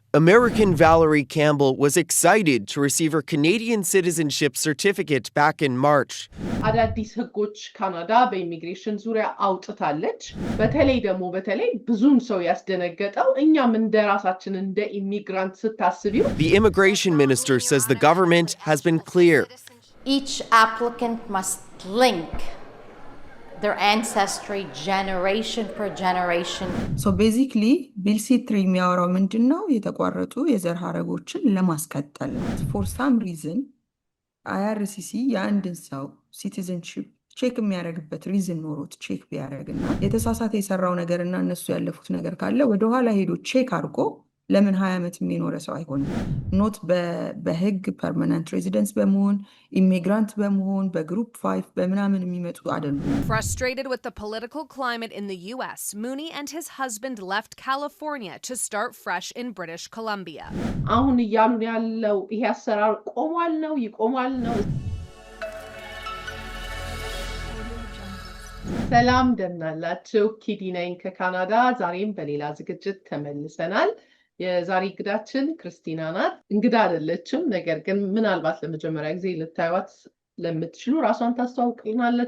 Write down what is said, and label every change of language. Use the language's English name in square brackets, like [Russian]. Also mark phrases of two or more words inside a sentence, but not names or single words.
[English] American Valerie Campbell was excited to receive her Canadian citizenship certificate back in March. [Amharic] አዳዲስ ህጎች ካናዳ በኢሚግሬሽን ዙሪያ አውጥታለች። በተለይ ብዙም ሰው ያስደነገጠው እኛም እንደራሳችን እንደ ኢሚግራንት ስታስቢው [English] The immigration minister says the government has been clear. Each applicant must link their ancestry generation per generation. So basically [Amharic] bill C3 የሚያወራው ምንድነው? የተቋረጡ የዘር ሐረጎችን ለማስቀጠል [English] for some reason [Amharic] IRCC የአንድን ሰው [English] citizenship check [Amharic] የሚያደርግበት ሪዝን ኖሮት ቼክ ቢያደርግና የተሳሳተ የሰራው ነገርና እነሱ ያለፉት ነገር ካለ ወደ ኋላ ሄዶ ቼክ አድርጎ ለምን 20 ዓመት የሚኖር ሰው አይሆንም? ኖት በህግ [English] permanent residence [Amharic] በመሆን ኢሚግራንት በመሆን በግሩፕ 5 በምናምን የሚመጡ አይደሉም። [English] Frustrated with the political climate in the US, Mooney and his husband left California to start fresh in British Columbia. [Amharic] አሁን እያሉን ያለው ይሄ አሰራር ይቆማል ነው። ሰላም እንደምናላችሁ፣ ኪዲ ነኝ ከካናዳ። ዛሬም በሌላ ዝግጅት ተመልሰናል። የዛሬ እንግዳችን ክርስቲና ናት። እንግዳ አይደለችም፣ ነገር ግን ምናልባት ለመጀመሪያ ጊዜ ልታዩት ለምትችሉ ራሷን ታስተዋውቅልናለች።